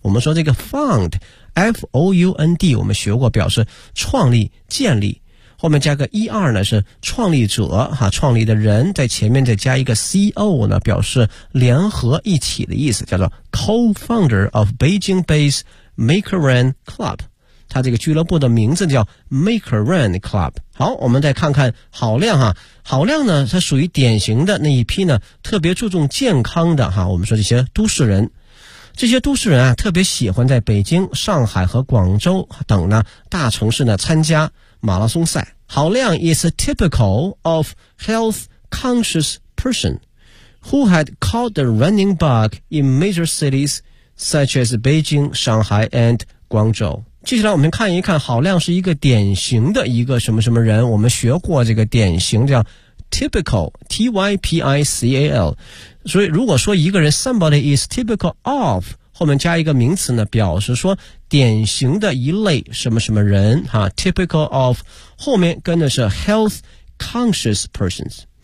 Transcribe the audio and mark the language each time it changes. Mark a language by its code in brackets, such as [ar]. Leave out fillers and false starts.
[zh] 我们说这个 found F-O-U-N-D 我们学过，表示创立建立，后面加个 E-R 呢是创立者哈，创立的人，在前面再加一个 C-O 呢表示联合一起的意思，叫做 [en] co-founder of Beijing baseMaker Run Club， [zh] 他这个俱乐部的名字叫 Maker Run Club。好，我们再看看郝亮哈，郝亮呢他属于典型的那一批呢特别注重健康的哈，我们说这些都市人，这些都市人啊特别喜欢在北京、上海和广州等呢大城市呢参加马拉松赛。 [en] 郝亮 is a typical of health conscious person who had caught the running bug in major citiesSuch as Beijing, Shanghai, and Guangzhou. [zh] 接下来我们看一看，郝亮是一个典型的一个什么什么人。我们学过这个典型叫 typical, T-Y-P-I-C-A-L. 所以如果说一个人 [en] somebody is typical of, [zh] 后面加一个名词呢，表示说典型的一类什么什么人，哈 , [en] typical of, [zh] 后面跟的是 [en] health conscious persons.